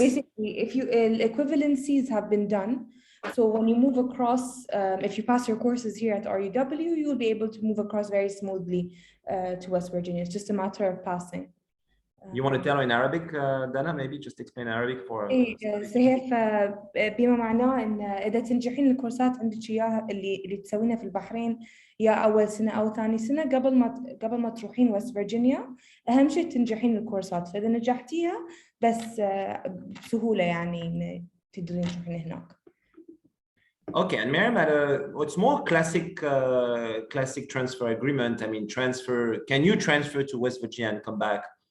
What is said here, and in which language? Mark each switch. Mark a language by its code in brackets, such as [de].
[en] basically, if you equivalencies have been done, so when you move across, if you pass your courses here at RUW, you will be able to move across very smoothly to West Virginia. It's just a matter of passing. You want to tell in Arabic, Dana? Maybe just explain Arabic for. [ar] صحيح بما معناه ان اذا تنجحين الكورسات عندك اياها اللي تسوينها في البحرين يا اول سنه او ثاني سنه قبل ما تروحين وست فيرجينيا اهم شيء تنجحين الكورسات فاذا نجحتيها بس بسهوله يعني تقدرين تروحين هناك. [en] Okay, and Miriam had what's more classic transfer agreement. I mean, can you transfer to West Virginia and come back?